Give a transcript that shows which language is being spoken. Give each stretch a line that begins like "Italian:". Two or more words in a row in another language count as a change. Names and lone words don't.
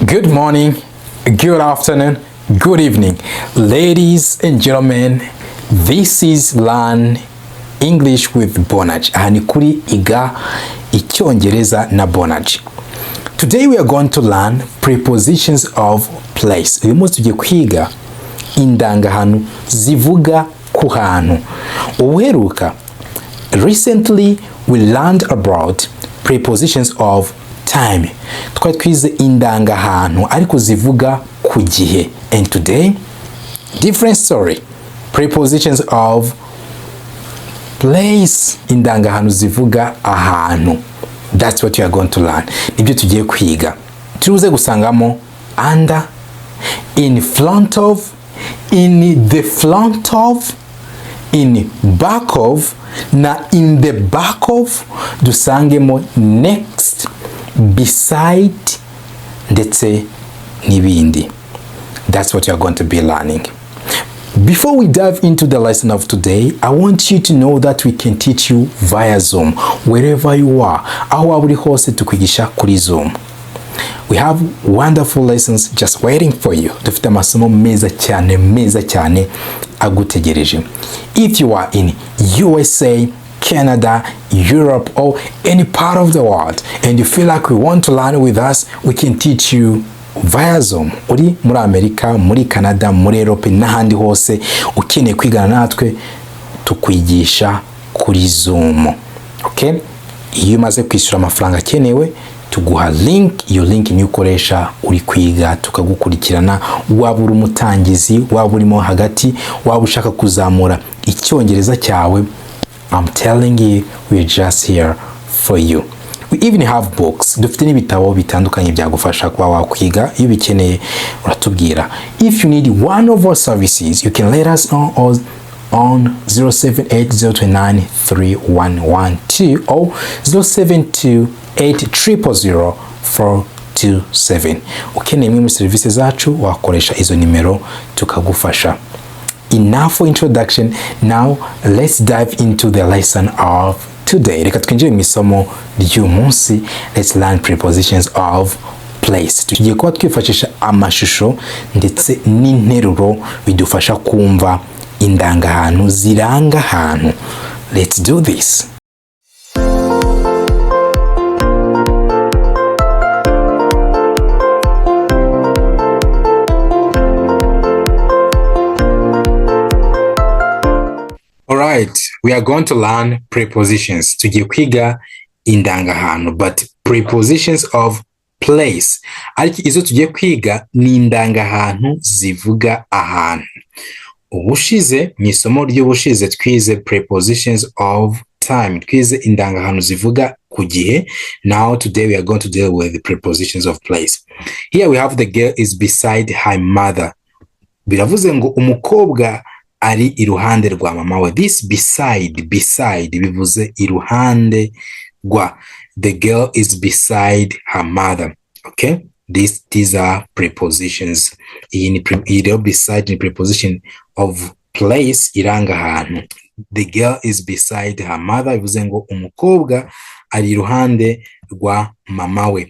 English: Good morning, good afternoon, good evening, ladies and gentlemen. This is Learn English with Bonaj.
Kinyarwanda: Aha ni kuri Iga Icyongereza na Bonaj.
English: Today we are going to learn prepositions of place.
Kinyarwanda: Uyu munsi tugiye kwiga indangahantu zivuga ku hantu. Uheruka,
English: recently we learned about prepositions of time.
Kinyarwanda: Twari twize indangahantu ariko zivuga ku gihe.
English: And today, different story. Prepositions of place.
Kinyarwanda: Indangahantu zivuga ahantu.
English: That's what you are going to learn.
Kinyarwanda: Nibyo tugiye kwiga. Turuze gusangamo
English: under, in front of, in the front of, in back of,
Kinyarwanda: na
English: in the back of,
Kinyarwanda: dusangemo
English: next, beside,
Kinyarwanda: ndetse n'ibindi.
English: That's what you're going to be learning. Before we dive into the lesson of today, I want you to know that we can teach you via Zoom, wherever you are.
Kinyarwanda: Aho waba uri hose tukwigisha kuri Zoom.
English: We have wonderful lessons just waiting for you.
Kinyarwanda: Dufite amasomo meza cyane agutegereje.
English: If you are in USA, Canada, Europe, or any part of the world, and you feel like you want to learn with us, we can teach you via Zoom.
Kinyarwanda: Uri muri Amerika, muri Canada, muri Europe, n'ahandi hose ukeneye kwigana natwe, tukwigisha kuri Zoom.
English: Okay?
Kinyarwanda: Iyo umaze kwishyura amafaranga akenewe, tuguha link, iyo link niyo ukoresha uri kwiga, tukagukurikirana. Waba uri umutangizi, waba urimo hagati, waba ushaka kuzamura icyongereza cyawe,
English: I'm telling you, we're just here for you. We even have books.
Kinyarwanda: Dufite n'ibitabo bitandukanye byagufasha kuba wakwiga. Iyo bikeneye uratubwira.
English: If you need one of our services, you can let us know on 07802931112 or 0728000427.
Kinyarwanda: Ukeneye imwe muri services zacu wakoresha izo nimero tukagufasha.
English: Enough for introduction. Now let's dive into the lesson of today.
Kinyarwanda: Reka twinjire mu isomo ry'uyu munsi.
English: Let's learn prepositions of place.
Kinyarwanda: Tugiye kuba twifashisha amashusho ndetse n'interuro bidufasha kumva indangahantu ziranga ahantu.
English: Let's do this. Alright, we are going to learn prepositions.
Kinyarwanda: Tugiye kwiga indangahantu,
English: but prepositions of place.
Kinyarwanda: Ariko izo tugiye kwiga ni indangahantu zivuga ahantu. Ubushize, mu isomo ry'ubushize twize
English: prepositions of time.
Kinyarwanda: Twize indangahantu zivuga ku gihe.
English: Now today we are going to deal with the prepositions of place. Here we have the girl is beside her mother.
Kinyarwanda: Biravuze ngo umukobwa ari iruhande rwa mama we.
English: This beside
Kinyarwanda: bivuze iruhande rwa.
English: The girl is beside her mother. Okay? These are prepositions.
Kinyarwanda: Iyi beside ni
English: preposition of place
Kinyarwanda: iranga ahantu.
English: The girl is beside her mother
Kinyarwanda: bivuze ngo umukobwa ari iruhande rwa mama we.